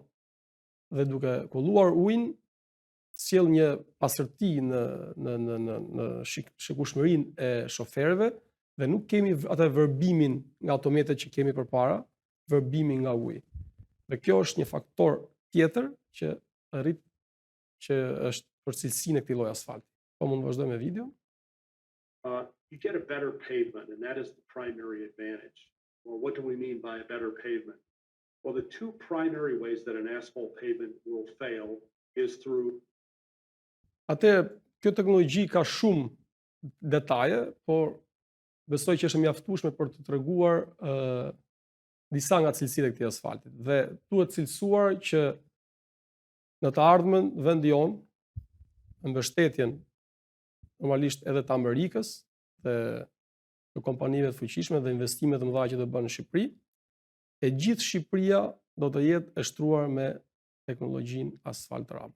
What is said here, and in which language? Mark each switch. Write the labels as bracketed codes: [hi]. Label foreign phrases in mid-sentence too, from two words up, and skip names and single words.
[sq] Dhe duke kulluar ujin, sjell një pastërti në shikueshmërinë e shoferëve dhe nuk kemi atë vërbimin nga automjetet që kemi përpara, vërbimin nga uji. Dhe kjo është një faktor tjetër që rrit që është për cilësinë e këtij lloji asfalti. Po mund të vazhdoj me video? [en] You get a better pavement, and that is the primary advantage. Well, what do we mean by a better pavement? Well, the two primary ways that an asphalt pavement will fail is through. [sq] Atëherë, kjo teknologji ka shumë detaje, por besoj që është mjaftueshme për të treguar disa nga cilësitë e këtij asfaltit. Dhe duhet cilësuar që në të ardhmen vendi jon, me mbështetjen normalisht edhe të Amerikës dhe të kompanive të fuqishme dhe investimet të mëdha që do bën në Shqipëri, e gjithë Shqipëria do të jetë e shtruar me teknologjinë asfalt rubber.